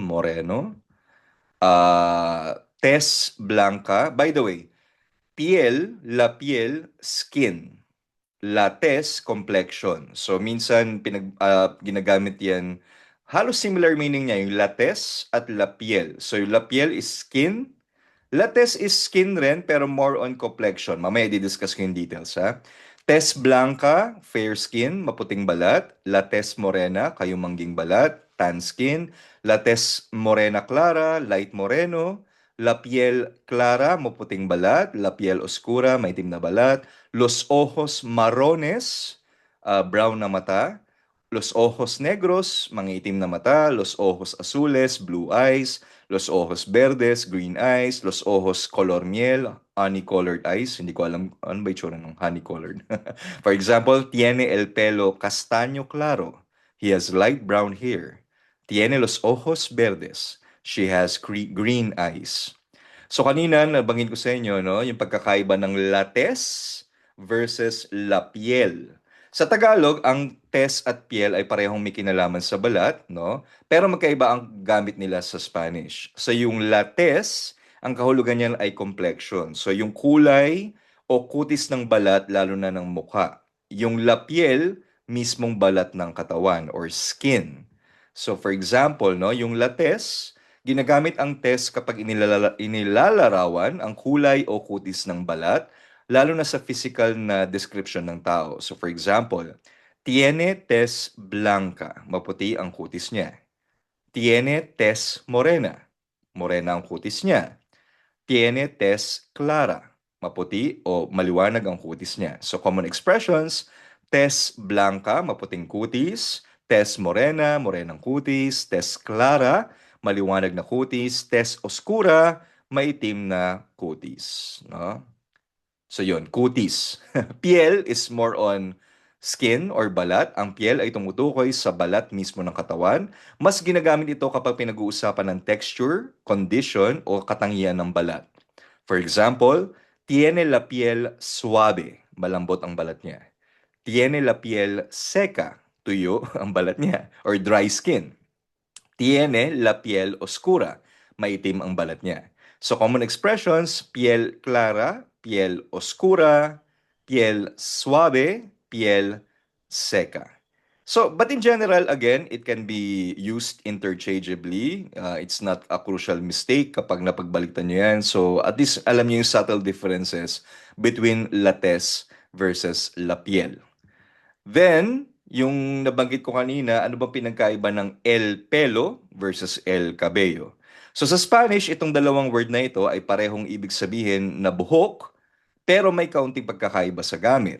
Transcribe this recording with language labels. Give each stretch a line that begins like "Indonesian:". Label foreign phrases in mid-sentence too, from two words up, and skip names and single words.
Spanish: Moreno. Tez blanca.
English: By the way,
Spanish: la piel, skin. La tez,
English: complexion.
Filipino: So, minsan ginagamit yan. Halos similar meaning niya, yung la tez at la piel. So, yung la piel is skin. La tez is skin rin, pero more on complexion. Mamaya di-discuss ko yung details, ha?
Spanish: Tez blanca,
English: fair skin,
Filipino: maputing balat.
Spanish: La tez morena,
Filipino: kayumangging balat,
English: tan skin.
Spanish: La tez morena clara, light moreno. La piel clara,
Filipino: maputing balat.
Spanish: La piel oscura,
Filipino: maitim na balat.
Spanish: Los ojos marrones, brown
Filipino: na mata.
Spanish: Los ojos negros,
Filipino: mangitim na mata.
Spanish: Los ojos azules,
English: blue eyes.
Spanish: Los ojos verdes,
English: green eyes.
Spanish: Los ojos color miel,
English: honey-colored eyes.
Filipino: Hindi ko alam ano ba itsura ng honey-colored.
English: For example,
Spanish: tiene el pelo castaño claro.
English: He has light brown hair.
Spanish: Tiene los ojos verdes.
English: She has green eyes.
Filipino: So kanina nabanggit ko sa inyo, no, yung pagkakaiba ng lates versus
Spanish: la piel.
Filipino: Sa Tagalog, ang tes at piel ay parehong may kinalaman sa balat, no? Pero magkaiba ang gamit nila sa Spanish. So yung lates, ang kahulugan niyan ay complexion. So yung kulay o kutis ng balat, lalo na ng mukha.
Spanish: Yung la piel,
Filipino: mismong balat ng katawan
English: or skin. So for example, no,
Filipino: yung lates, ginagamit ang test kapag inilalarawan ang kulay o kutis ng balat, lalo na sa physical na description ng tao.
English: So for example,
Spanish: tiene tez blanca,
Filipino: maputi ang kutis niya.
Spanish: Tiene tez morena,
Filipino: morena ang kutis niya.
Spanish: Tiene tez clara,
Filipino: maputi o maliwanag ang kutis niya.
English: So common expressions,
Spanish: tez blanca,
Filipino: maputing kutis.
Spanish: Tez morena,
Filipino: morenang kutis.
Spanish: Tez clara,
Filipino: maliwanag na kutis.
Spanish: Tez oscura,
Filipino: maitim na kutis. No? So yun, kutis.
English: Piel is more on skin or balat.
Filipino: Ang piel ay tumutukoy sa balat mismo ng katawan. Mas ginagamit ito kapag pinag-uusapan ng texture, condition, o katangian ng balat.
English: For example,
Spanish: tiene la piel suave.
Filipino: Malambot ang balat niya.
Spanish: Tiene la piel seca.
Filipino: Tuyo ang balat niya.
English: Or dry skin.
Spanish: Tiene la piel oscura.
Filipino: Maitim ang balat niya.
English: So common expressions,
Spanish: piel clara, piel oscura, piel suave, piel seca.
English: So, but in general, again, it can be used interchangeably. It's not a crucial mistake
Filipino: kapag napagbaliktad nyo yan. So, at least alam nyo yung
English: subtle differences between
Filipino: lates versus
Spanish: la piel.
Filipino: Then, yung nabanggit ko kanina, ano bang pinagkaiba ng
Spanish: el pelo
Filipino: versus
Spanish: el cabello?
Filipino: So sa Spanish, itong dalawang word na ito ay parehong ibig sabihin na buhok, pero may kaunting pagkakaiba sa gamit.